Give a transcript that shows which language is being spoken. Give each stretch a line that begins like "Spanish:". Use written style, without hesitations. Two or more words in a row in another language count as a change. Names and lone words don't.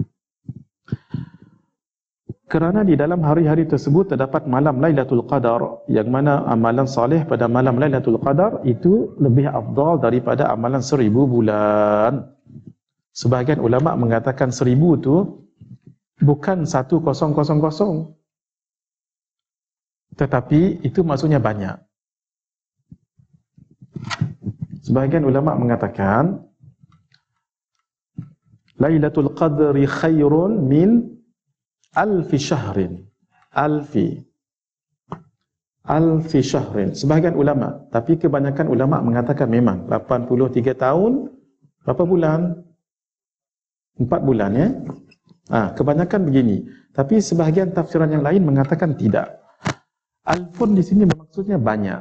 Malay: Kerana di dalam hari-hari tersebut terdapat malam Lailatul Qadar, yang mana amalan soleh pada malam Lailatul Qadar itu lebih afdal daripada amalan 1000 bulan. Sebahagian ulama mengatakan 1000 itu bukan 1000, tetapi itu maksudnya banyak. Sebahagian ulama mengatakan
Arabic: ليلة القدر خير من ألف شهر. ألف شهر.
Malay: Sebahagian ulama, tapi kebanyakan ulama mengatakan memang 83 tahun, berapa bulan? 4 bulan ya. Kebanyakan begini. Tapi sebahagian tafsiran yang lain mengatakan tidak. Alfun di sini maksudnya banyak.